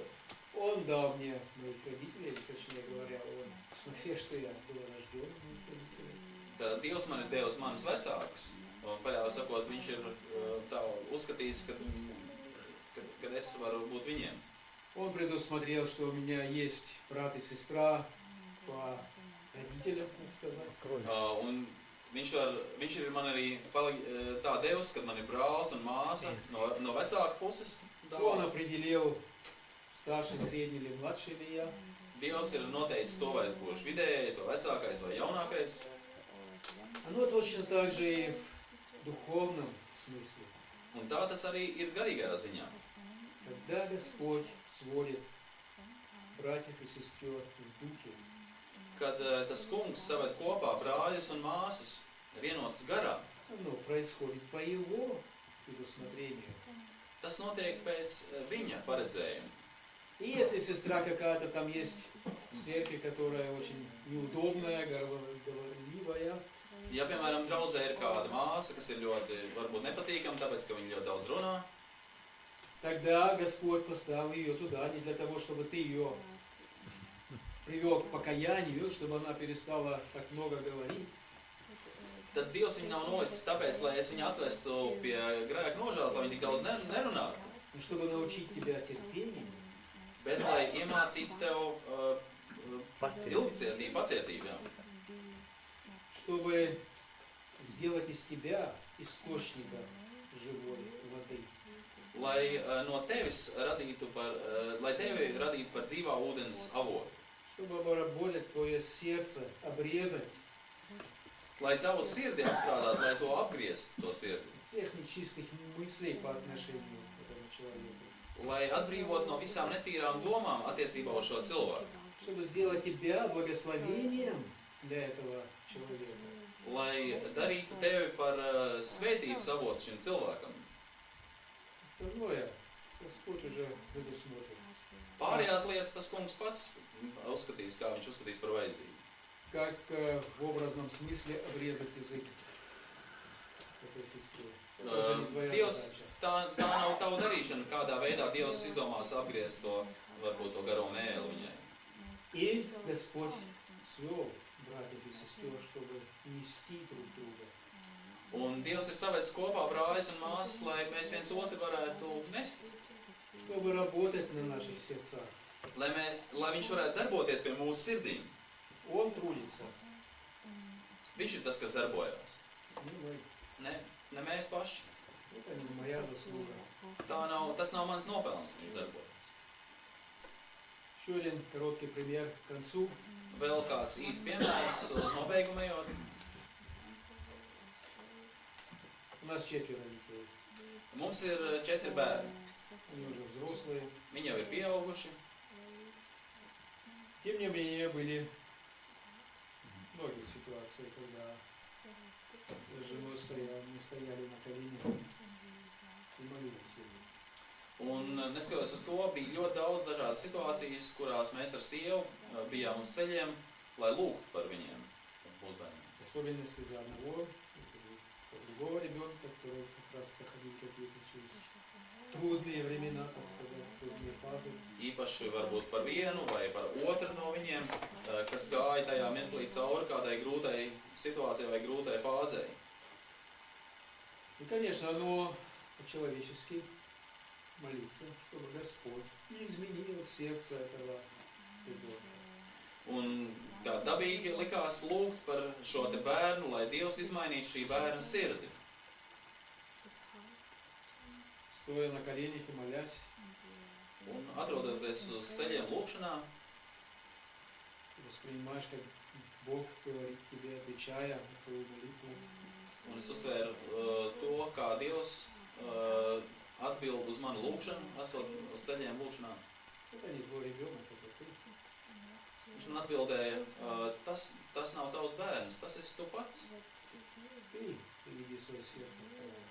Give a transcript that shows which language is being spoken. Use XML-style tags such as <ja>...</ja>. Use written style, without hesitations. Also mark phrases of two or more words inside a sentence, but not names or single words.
<ru>Он дал мне моих родителей, точнее говоря, он, смотря, что я был рожден моих родителей.</ru> <lv>Tad Dievs man ir devis manus vecākus, un paļāvi sakot, viņš ir tā uzskatījis, ka es varu būt viņiem.</lv> <ru>Он предусмотрел, что у меня есть брат и сестра по родителям, так сказать.</ru> <lv>Un viņš ir man arī tā devis, ka man ir brālis un māsa no vecāka puses.</lv> <ru>Он определил, старший, средний или младший ли я.</ru> <lv>Dievs ir noteicis to, vai es būšu vidējais, vai vecākais, vai jaunākais.</lv> <ru>Оно точно так же и в духовном смысле.</ru> <lv>Un tā tas arī ir garīgajā ziņā.</lv> <ru>Когда Господь сводит братьев и сестер в духе,</ru> <lv>Kad tas kungs saved kopā brāļus un māsas vienotas garā,</lv> <ru>оно происходит по Его предусмотрению.</ru> <lv>tas notiek pēc viņa paredzējuma.</lv> <ru>И если сестра какая-то там есть в церкви, которая очень неудобная, говорливая,</ru> <lv>Ja, piemēram, draudzē ir kāda māsa, kas ir ļoti, varbūt nepatīkama, tāpēc, ka viņa ļoti daudz runā,</lv> <ru>Тогда Господь поставил ее туда не для того, чтобы ты ее привел к покаянию, чтобы она перестала так много говорить,</ru> <lv>tad Dievs viņu nav nolicis tāpēc, lai es viņu atvestu pie grēka nožēlas, lai viņa tik daudz nerunātu,</lv> <ru>но чтобы научить тебя терпению,</ru> <lv>bet lai iemācītu tev ilgcietību, pacietību. Jā.</lv> <ru>чтобы сделать из тебя источника живой воды.</ru> <lv>Lai no tevis radītu lai tevi radītu par dzīvā ūdens avotu.</lv> <ru>Чтобы обработать твое сердце, обрезать</ru> <lv>Lai tavu sirdi apstrādātu, lai to apgrieztu, to sirdi.</lv> <ru>всех нечистых мыслей по отношению к этому человеку.</ru> <lv>Lai atbrīvot no visām netīrām domām attiecībā uz šo cilvēku.</lv> <ru>Чтобы сделать тебя благословением для этого человека.</ru> <lv>Lai darītu tevi par svētības avotu šim cilvēkam.</lv> <ru>Остальное Господь уже предусмотрит.</ru> <lv>Pārējās lietas tas kungs pats uzskatīs, kā viņš uzskatīs par vajadzīgu.</lv> <ru>Как в образном смысле обрезать язык этой сестре. Это уже не твоя</ru> <lv>Dievs,</lv> <ru>задача.</ru> <lv>tā nav tava darīšana, kādā veidā Dievs izdomās apgriezt to, varbūt to garo mēli viņai.</lv> <ru>И Господь свел братьев и сестер, чтобы нести друг друга.</ru> <lv>Un Dievs ir savedis kopā brāļus un māsas, lai mēs viens otru varētu nest.</lv> <ru>Чтобы работать на наших сердцах.</ru> <lv>Lai viņš varētu darboties pie mūsu sirdīm.</lv> <ru>Он трудится.</ru> <lv>Viņš ir tas, kas darbojās.</lv> <ru>Не мы.</ru> <lv>Ne mēs paši.</lv> <ru>Это не моя заслуга.</ru> <lv>Tas nav mans nopelns, ka viņš darbojas.</lv> <ru>Еще один короткий пример к концу.</ru> <lv>Vēl kāds īsts piemērs uz nobeigumu ejot.</lv> <ru>У нас 4 детей.</ru> <lv>Mums ir 4 bērni.</lv> <ru>Они уже взрослые.</ru> <lv>Viņi jau ir pieauguši.</lv> <ru>Тем не менее, были многие ситуации, когда с женой мы стояли на коленях и молились им.</ru> <lv>Un neskatoties uz to, bija ļoti daudz dažādas situācijas, kurās mēs ar sievu bijām uz ceļiem, lai lūgtu par viņiem, par mūsu bērniem.</lv> <ru>В особенности за одного, другого ребенка, который как раз проходил какие-то через трудные времена, так сказать, трудные фазы.</ru> <lv>Īpaši varbūt par vienu vai par otru no viņiem, kas gāja tajā mirklī cauri kādai grūtai situācijai vai grūtai fāzei.</lv> <ru>И, конечно, оно по-человечески молиться, чтобы Господь izmainīja сердце этого ребенка.</ru> <lv>Un tā dabīgi likās lūgt par šo te bērnu, lai Dievs izmainītu šī bērna sirdi.</lv> <ru>Стоя на коленях и молясь,</ru> <lv>Un atrodoties uz ceļiem lūkšanā,</lv> <ru>воспринимаешь, как Бог говорит тебе, отвечая на твою молитву.</ru> <lv>un es uztvēru to, kā Dievs atbild uz manu lūkšanu, esot uz ceļiem lūkšanā.</lv> <ru>Это не твой ребенок, это ты.</ru> <lv>Viņš man atbildēja, tas nav tavs bērns, tas esi tu pats.</lv> <ru>Ты приведи свое сердце в порядок.</ru>